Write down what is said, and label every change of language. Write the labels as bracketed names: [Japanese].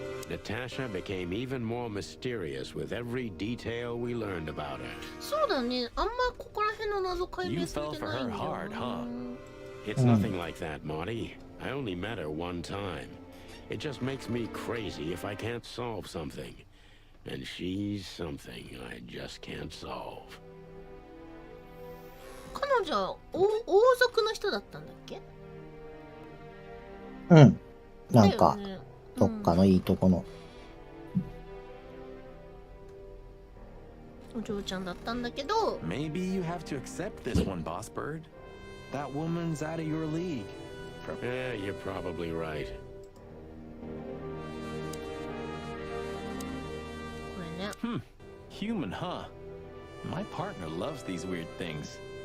[English] Natasha became even more mysterious with every detail we learned about her. [Japanese] そうだね。あんまここら辺の謎解明されてないんだよな。 [English] You fell for her hard, huh? It's nothing like that, Marty. I only met her one time. It just makes me crazy if I can't solve something. And she's something I just can't solve. [Japanese] 彼女は王族の人だったんだっけ？うん。なんか、だよね。どっかのいいとこの。お嬢ちゃんだったんだけど。 [English] Maybe you have to accept this one, Boss Bird. That woman's out of your league. Yeah, you're probably right. [Japanese] これね。 [English] Human, huh? My partner loves these weird things.